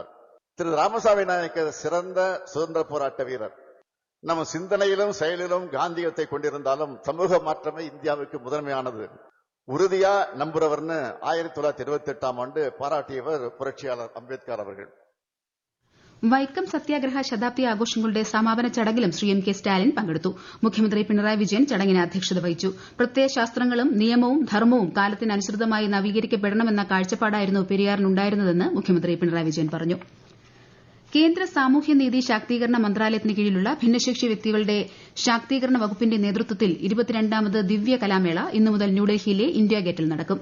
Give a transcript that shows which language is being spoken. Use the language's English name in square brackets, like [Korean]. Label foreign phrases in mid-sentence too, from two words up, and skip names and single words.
[Tamil] திரு ராமசாமி நாயக்கர் சிறந்த சுதந்திர போராட்ட வீரர். நம்ம சிந்தனையிலும் செயலிலும் காந்தியத்தை கொண்டிருந்தாலும் சமூக மாற்றமே இந்தியாவுக்கு முதன்மையானது உறுதியா நம்புறவர்னு 1928ஆம் ஆண்டு பாராட்டியவர் புரட்சியாளர் அம்பேத்கர் அவர்கள். [Malayalam] വൈക്കം സത്യാഗ്രഹ ശതാബ്ദി ആഘോഷങ്ങളുടെ സമാപന ചടങ്ങിലും ശ്രീ എം.കെ. സ്റ്റാലിൻ പങ്കെടുത്തു. മുഖ്യമന്ത്രി പിണറായി വിജയൻ ചടങ്ങിന് അധ്യക്ഷത വഹിച്ചു. പ്രത്യയശാസ്ത്രങ്ങളും നിയമവും ധർമ്മവും കാലത്തിനനുസൃതമായി നവീകരിക്കപ്പെടണമെന്ന കാഴ്ചപ്പാടായിരുന്നു പെരിയാറിനുണ്ടായിരുന്നതെന്ന് മുഖ്യമന്ത്രി പിണറായി വിജയൻ പറഞ്ഞു. കേന്ദ്ര സാമൂഹ്യനീതി ശാക്തീകരണ മന്ത്രാലയത്തിന് കീഴിലുള്ള ഭിന്നശേഷി വ്യക്തികളുടെ ശാക്തീകരണ വകുപ്പിന്റെ നേതൃത്വത്തിൽ 22ാമത് ദിവ്യ കലാമേള ഇന്നു മുതൽ ന്യൂഡൽഹിയിലെ ഇന്ത്യാ ഗേറ്റിൽ നടക്കും.